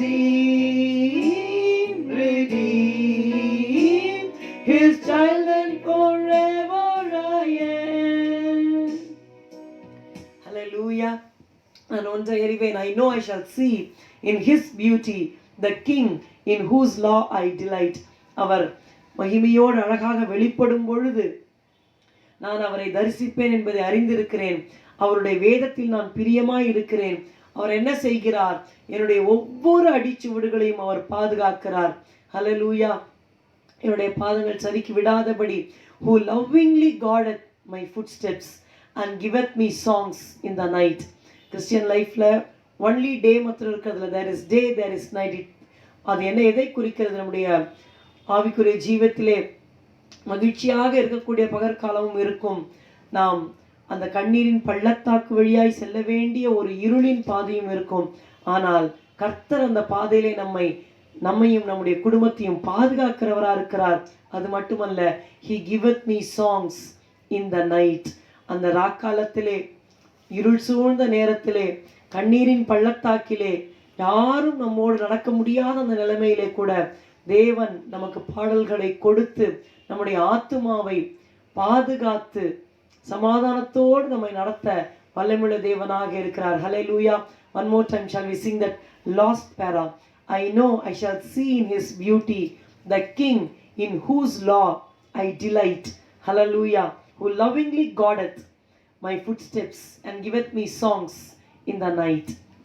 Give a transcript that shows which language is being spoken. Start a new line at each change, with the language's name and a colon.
English: Redeemed, redeemed, His child and forever I am. Hallelujah.
Tamil: நான் ஒன்றை அறிவேன்.
English: I know I shall see in His beauty the King in whose law I delight.
Tamil: அவர் மகிமையோடு அழகாக வெளிப்படும் பொழுது நான் அவரை தரிசிப்பேன் என்பதை அறிந்திருக்கிறேன். அவருடைய வேதத்தில் நான் பிரியமாய் இருக்கிறேன். அவர் என்ன செய்கிறார்? என்னுடைய ஒவ்வொரு அடிச்சுவடுகளையும் அவர் பாதுகாக்கிறார். ஹல்லேலூயா. என்னுடைய பாதங்கள் சறுக்கி விடாதபடி
English: who lovingly guardeth my footsteps and giveth me songs in the night. Christian லைஃப்ல only day
Tamil: மாத்திரம் இருக்கிறதுல
English: there is day, there is night.
Tamil: அது என்ன எதை குறிக்கிறது? நம்முடைய ஆவிக்குரிய ஜீவத்திலே மகிழ்ச்சியாக இருக்கக்கூடிய பகற்காலமும் இருக்கும். நாம் அந்த கண்ணீரின் பள்ளத்தாக்கு வழியாய் செல்ல வேண்டிய ஒரு இருளின் பாதையும் இருக்கும். ஆனால் கர்த்தர் அந்த பாதையிலே நம்மையும் நம்முடைய குடும்பத்தையும் பாதுகாக்கிறவராக இருக்கிறார். அது மட்டுமல்ல,
English: He giveth me songs in the night.
Tamil: அந்த ராக்காலத்திலே, இருள் சூழ்ந்த நேரத்திலே, கண்ணீரின் பள்ளத்தாக்கிலே, யாரும் நம்மோடு நடக்க முடியாத அந்த நிலைமையிலே கூட தேவன் நமக்கு பாடல்களை கொடுத்து நம்முடைய ஆத்துமாவை பாதுகாத்து சமாதானத்தோடு நம்மை நடத்த வல்லமையுள்ள தேவனாக இருக்கிறார்.
English: Hallelujah. One more time shall we sing that lost para. I know I shall see in His beauty the King in whose law I delight. Hallelujah. Who lovingly guardeth my footsteps and giveth me songs in the night.